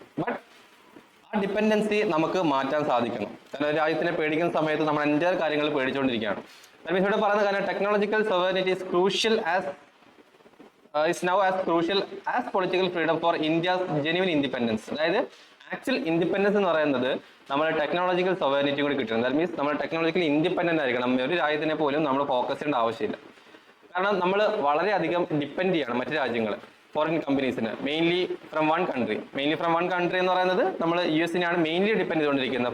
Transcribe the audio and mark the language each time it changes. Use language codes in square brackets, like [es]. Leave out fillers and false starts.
[ml] But ആ dependency നമുക്ക് മാറ്റാൻ സാധിക്കണം. കാരണം രാജ്യത്തിനെ പേടിക്കുന്ന സമയത്ത് നമ്മൾ എൻ്റെ കാര്യങ്ങൾ പേടിച്ചുകൊണ്ടിരിക്കുകയാണ്. ഇവിടെ പറയുന്ന കാര്യം, [en] Technological sovereignty is crucial is now as crucial as political freedom for India's genuine independence. [ml] അതായത് ആക്ച്വൽ ഇൻഡിപെൻഡൻസ് എന്ന് പറയുന്നത് നമ്മൾ ടെക്നോളജിക്കൽ സോവറിനിറ്റി കൂടി കിട്ടണം. ദാറ്റ് മീൻസ് നമ്മൾ ടെക്നോളജിക്കൽ ഇൻഡിപെൻഡന്റ് ആയിരിക്കണം. ഒരു രാജ്യത്തിനെ പോലും നമ്മൾ ഫോക്കസ് ചെയ്യേണ്ട ആവശ്യമില്ല. കാരണം നമ്മൾ വളരെയധികം ഡിപ്പെൻഡ് ചെയ്യണം മറ്റു രാജ്യങ്ങൾ, foreign കമ്പനീസിന്, [en] mainly from one country [ml] എന്ന് പറയുന്നത് നമ്മൾ US മെയിൻലി ഡിപ്പെൻഡ് ചെയ്തുകൊണ്ടിരിക്കുന്നത്.